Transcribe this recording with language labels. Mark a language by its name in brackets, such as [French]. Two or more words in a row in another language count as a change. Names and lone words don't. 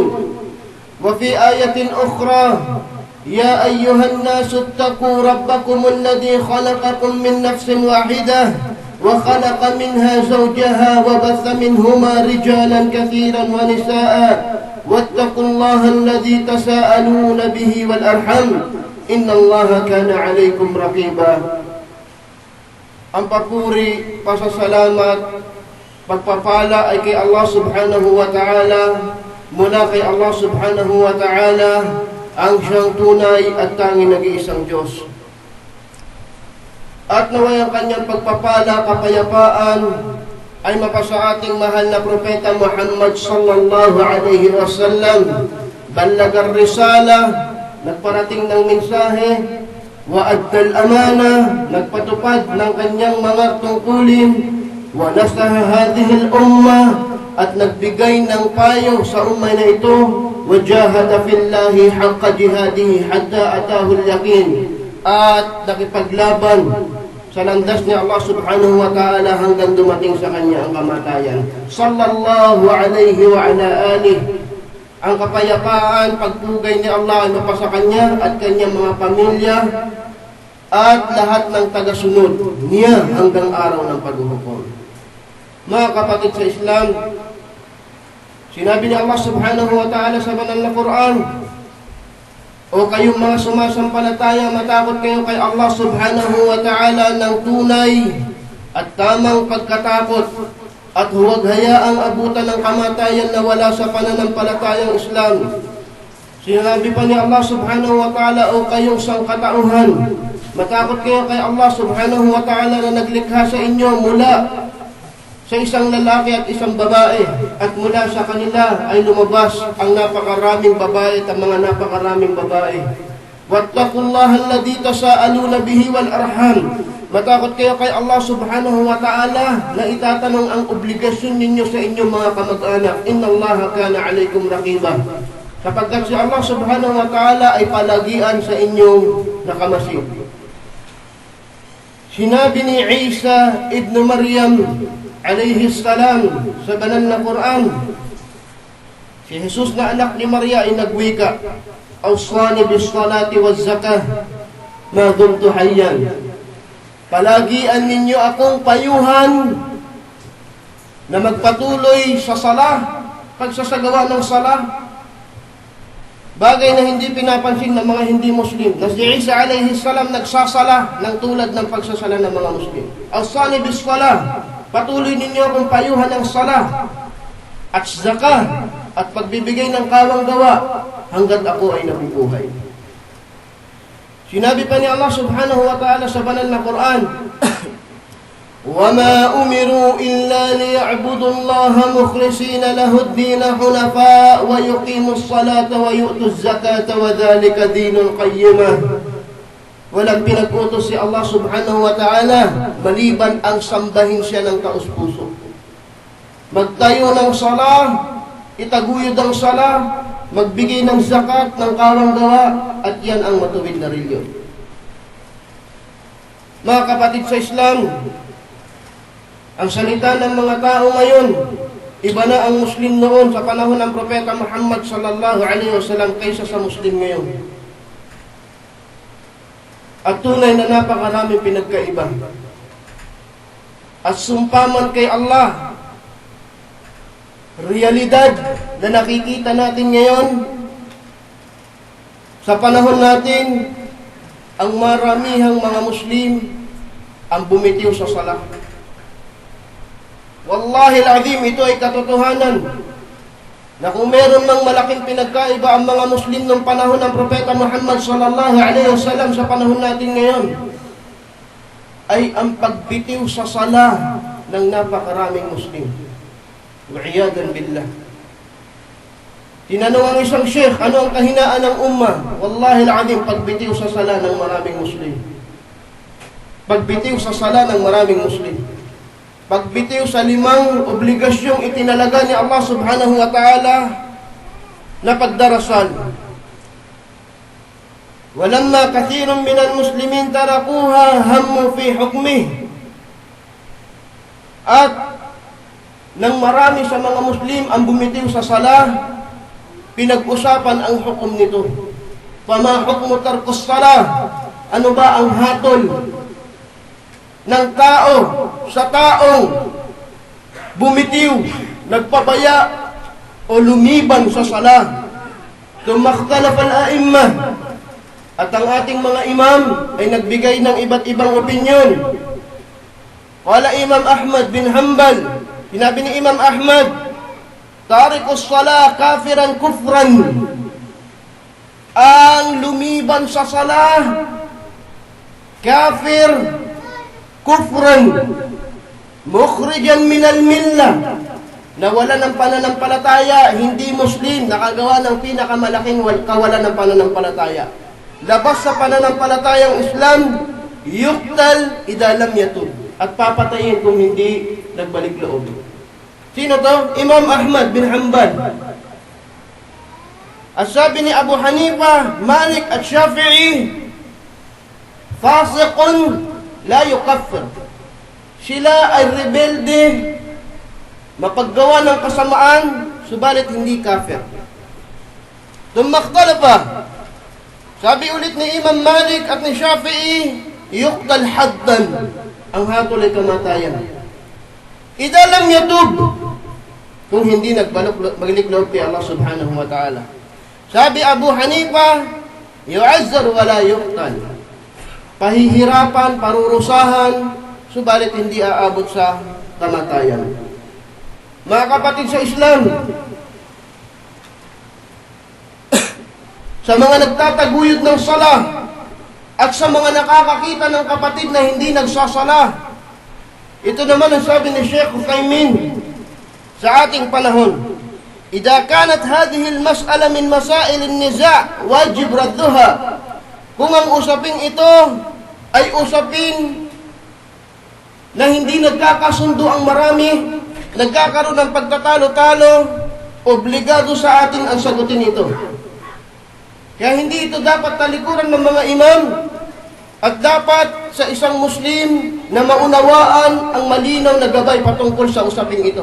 [Arabic] وفي آية أخرى يا أيها الناس اتقوا ربكم الذي خلقكم من نفس واحدة وخلق منها زوجها وبث منهما رجالا كثيرا ونساء واتقوا الله الذي تساءلون به والأرحم إن الله كان عليكم رقيبا. [Filipino] Ang papuri, pasasalamat, pagpapala ay kay Allah [Arabic] سبحانه وتعالى, [Filipino] mula kay Allah [Arabic] سبحانه وتعالى, [Filipino] ang siyang tunay at tanging nag-iisang Diyos. At naway ang kanyang pagpapala, kapayapaan, ay mapasa ating mahal na propeta Muhammad [Arabic] صلى الله عليه وسلم. بلغ الرسالة, [Filipino] nagparating ng mensahe, [Arabic] وأدى الأمانة, [Filipino] nagpatupad ng kanyang mga tungkulin, [Arabic] ونصح هذه الأمة, [Filipino] at nagbigay ng payo sa ummah na ito, [Arabic] وجاهد في الله حق جهاده حتى أتاه اليقين, [Filipino] at nakipaglaban sa landas ni Allah [Arabic] سبحانه وتعالى [Filipino] hanggang dumating sa kanya ang kamatayan. [Arabic] صلى الله عليه وعلى آله. [Filipino] Ang kapayapaan, pagpugay ni Allah ay mapasa kanya at kanyang mga pamilya at lahat ng tagasunod niya hanggang araw ng paghuhukom. Mga kapatid sa Islam, sinabi ni Allah [Arabic] سبحانه وتعالى [Filipino] sa banal na Quran, o kayong mga sumasampalataya, matakot kayo kay Allah [Arabic] سبحانه وتعالى [Filipino] ng tunay at tamang pagkatakot, at huwag hayaang abutan ng kamatayan na wala sa pananampalatayang Islam. Sinabi pa ni Allah [Arabic] سبحانه وتعالى, [Filipino] o kayong sangkatauhan, matakot kayo kay Allah [Arabic] سبحانه وتعالى [Filipino] na naglikha sa inyo mula sa isang lalaki at isang babae, at mula sa kanila ay lumabas ang napakaraming babae at ang mga napakaraming babae. [Arabic] واتقوا الله الذي تساءلون به والأرحام. [Filipino] Matakot kayo kay Allah [Arabic] سبحانه وتعالى [Filipino] na itatanong ang obligasyon ninyo sa inyong mga kamag-anak. [Arabic] إن الله كان عليكم رقيبا. [Filipino] sapagkat si Allah [Arabic] سبحانه وتعالى [Filipino] ay palagian sa inyong nakamasid. Sinabi ni Isa ibn Maryam [Arabic] عليه السلام [Filipino] sa banal na Quran, si Jesus na anak ni Maria ay nagwika, [Arabic] أوصاني بالصلاة والزكاة ما دمت حيا. [Filipino] Palagian ninyo akong payuhan na magpatuloy sa salah, pagsasagawa ng salah, bagay na hindi pinapansin ng mga hindi Muslim. Na si Isa [Arabic] عليه السلام [Filipino] nagsasala ng tulad ng pagsasala ng mga Muslim. [Arabic] أوصاني بالصلاة, [Filipino] patuloy ninyo akong payuhan ng salah at zakah at pagbibigay ng kawang gawa hanggat ako ay nabubuhay. Sinabi pa ni Allah [Arabic] سبحانه وتعالى [Filipino] sa banal na Quran, [Arabic] وَمَا أُمِرُوا إِلَّا لِيَعْبُدُوا اللَّهَ مُخْلِصِينَ لَهُ الدِّينَ حُنَفَاءَ وَيُقِيمُوا الصَّلَاةَ وَيُؤْتُوا الزَّكَاةَ وَذَلِكَ دِينُ الْقَيِّمَةِ. [Filipino] Walang pinag-utos si Allah [Arabic] سبحانه وتعالى [Filipino] maliban ang sambahin siya ng taos-puso. Magtayo ng salah, itaguyod ang salah, magbigay ng zakat, ng kawang gawa, at yan ang matuwid na reliyon. Mga kapatid sa Islam, ang salita ng mga tao ngayon, iba na ang Muslim noon sa panahon ng Propeta Muhammad [Arabic] صلى الله عليه وسلم [Filipino] kaysa sa Muslim ngayon. At tunay na napakaraming pinagkaiba. At sumpaman kay Allah, realidad na nakikita natin ngayon, sa panahon natin, ang maramihang mga Muslim ang bumitiw sa salah. [Arabic] والله العظيم, [Filipino] ito ay katotohanan na kung meron mang malaking pinagkaiba ang mga Muslim ng panahon ng Propeta Muhammad [Arabic] صلى الله عليه وسلم [Filipino] sa panahon natin ngayon, ay ang pagbitiw sa salah ng napakaraming Muslim. [Arabic] والعياذ بالله. [Filipino] Tinanong ang isang sheikh, ano ang kahinaan ng ummah? [Arabic] والله العظيم, [Filipino] pagbitiw sa salah ng maraming Muslim. Pagbitiw sa salah ng maraming Muslim. Pagbitiw sa 5 obligasyong itinalaga ni Allah [Arabic] سبحانه وتعالى [Filipino] na pagdarasal. [Arabic] ولما كثير من المسلمين تركوها هم في حكمه. [Filipino] At nang marami sa mga Muslim ang bumitiw sa salah, pinag-usapan ang hukom nito. [Arabic] فما حكم ترك الصلاة? [Filipino] Ano ba ang hatol ng tao sa taong bumitiw, nagpabaya o lumiban sa salah? [Arabic] اختلف الأئمة, [Filipino] at ang ating mga imam ay nagbigay ng iba't ibang opinyon. [Arabic] قال الإمام أحمد بن حنبل, [Filipino] sinabi ni Imam Ahmad, [Arabic] تارك الصلاة كافر كفرا. [Filipino] Ang lumiban sa salah, [Arabic] كافر كفرا مخرجا من الملة, [Filipino] nawala ng pananampalataya, hindi Muslim, nakagawa ng pinakamalaking kawalan ng pananampalataya. Labas sa pananampalatayang Islam, [Arabic] يقتل إذا لم يتب, [Filipino] at papatayin kung hindi nagbalik loob. Sino to? Imam Ahmad bin Hanbal. At sabi ni Abu Hanifa, Malik at Shafi'i, [Arabic] فاسق لا يكفر. [Filipino] Sila ay rebelde, mapaggawa ng kasamaan, subalit hindi kafir. Tumakhtalafa. Sabi ulit ni Imam Malik at ni Shafi'i, [Arabic] يقتل حدا. [Filipino] Ang hatol ay kamatayan. [Arabic] إذا لم يتب, [Filipino] kung hindi nagbalik loob kay Allah [Arabic] سبحانه وتعالى. [Filipino] Sabi Abu Hanifa, [Arabic] يعزر ولا يقتل. [Filipino] Pahihirapan, parurusahan, subalit hindi aabot sa kamatayan. Mga kapatid sa Islam, sa mga nagtataguyod ng salah at sa mga nakakakita ng kapatid na hindi nagsasala, ito naman ang sabi ni Sheikh Uthaymin sa ating panahon. [Arabic] إذا كانت هذه المسألة من مسائل النزاع وجب ردها. [Filipino] Kung ang usaping ito ay usapin na hindi nagkakasundo ang marami, nagkakaroon ng pagtatalo-talo, Obligado sa atin ang sagutin ito. Kaya hindi ito dapat talikuran ng mga imam at dapat sa isang Muslim na maunawaan ang malinaw na gabay patungkol sa usaping ito.